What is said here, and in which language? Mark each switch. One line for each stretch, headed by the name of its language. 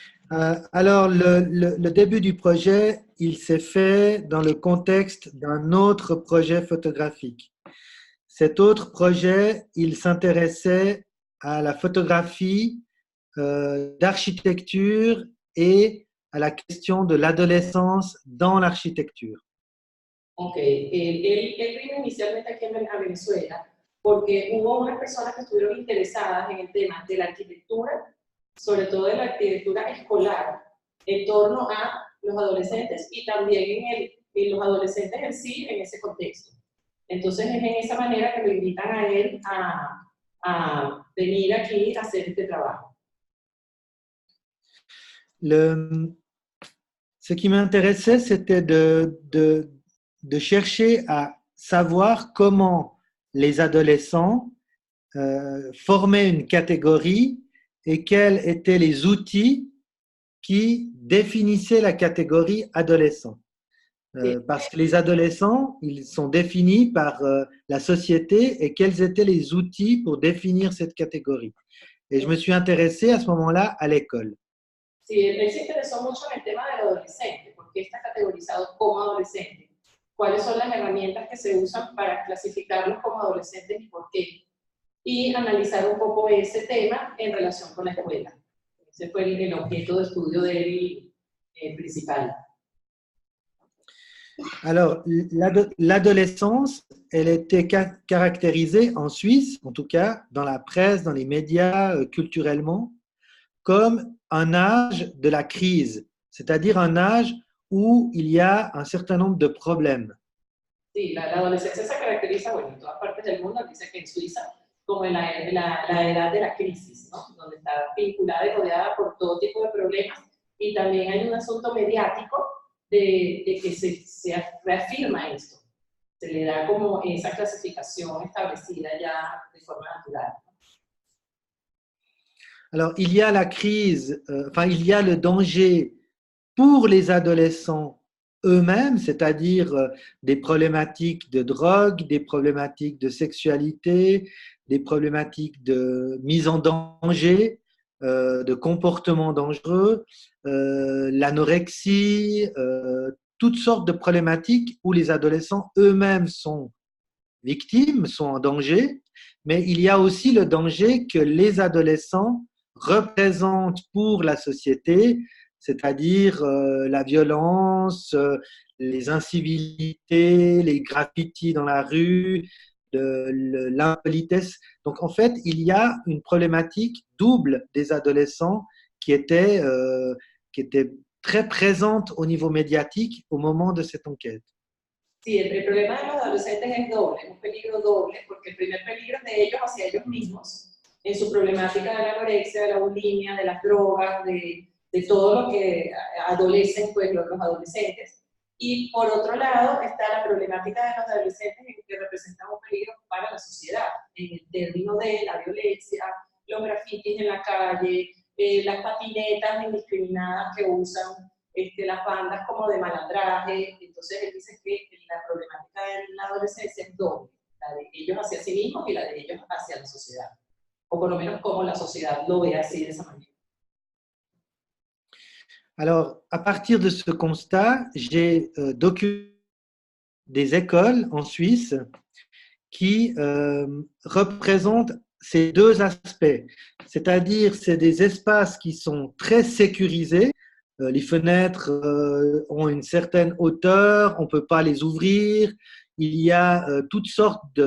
French: Alors, le début du projet, il s'est fait dans le contexte d'un autre projet photographique. Cet autre projet, il s'intéressait à la photographie d'architecture et à la question de l'adolescence dans l'architecture.
Spanish: Ok, él vino inicialmente aquí a Venezuela porque hubo unas personas que estuvieron interesadas en el tema de la arquitectura, sobre todo de la arquitectura escolar, en torno a los adolescentes y también en los adolescentes en sí en ese contexto. Entonces es en esa manera que lo invitan a él a venir aquí a hacer este trabajo.
French: Ce qui m'intéressait, c'était de chercher à savoir comment les adolescents formaient une catégorie et quels étaient les outils qui définissaient la catégorie adolescent. Parce que les adolescents, ils sont définis par la société et quels étaient les outils pour définir cette catégorie. Et je me suis intéressé à ce moment-là à l'école.
Spanish: Sí, él se interesó mucho en el tema del adolescente, porque está categorizado como adolescente. ¿Cuáles son las herramientas que se usan para clasificarlos como adolescentes y por qué? Y analizar un poco ese tema en relación con la escuela. Ese fue el objeto de estudio de él principal.
French: Alors, l'adolescence, elle était caractérisée en Suisse, en tout cas dans la presse, dans les médias, culturellement, comme un âge de la crise, c'est-à-dire un âge où il y a un certain nombre de problèmes.
Spanish: Sí, la adolescencia se caracteriza, bueno, en todas partes del mundo, dice que en Suiza, como la edad de la crisis, ¿no? Donde está vinculada y rodeada por todo tipo de problemas, y también hay un asunto mediático de que se reafirma esto, se le da como esa clasificación establecida ya de forma natural.
French: Alors, il y a la crise, il y a le danger pour les adolescents eux-mêmes, c'est-à-dire des problématiques de drogue, des problématiques de sexualité, des problématiques de mise en danger, de comportements dangereux, l'anorexie, toutes sortes de problématiques où les adolescents eux-mêmes sont victimes, sont en danger, mais il y a aussi le danger que les adolescents représentent pour la société, c'est-à-dire la violence, les incivilités, les graffitis dans la rue, l'impolitesse. Donc en fait, il y a une problématique double des adolescents qui était très présente au niveau médiatique au moment de cette enquête.
Spanish: Sí, el problema de los adolescentes es doble, es un peligro doble, porque el primer peligro es de ellos hacia ellos mismos, en su problemática de la anorexia, de la bulimia, de las drogas, de todo lo que adolecen pues, los adolescentes. Y por otro lado está la problemática de los adolescentes que representan un peligro para la sociedad, en el término de la violencia, los grafitis en la calle, las patinetas indiscriminadas que usan, las bandas como de malandraje. Entonces él dice que la problemática de la adolescencia es doble, la de ellos hacia sí mismos y la de ellos hacia la sociedad, o por lo menos como la sociedad lo ve así de esa manera.
French: Alors, à partir de ce constat, j'ai documenté des écoles en Suisse qui représentent ces deux aspects, c'est-à-dire c'est des espaces qui sont très sécurisés, les fenêtres ont une certaine hauteur, on ne peut pas les ouvrir, il y a toutes sortes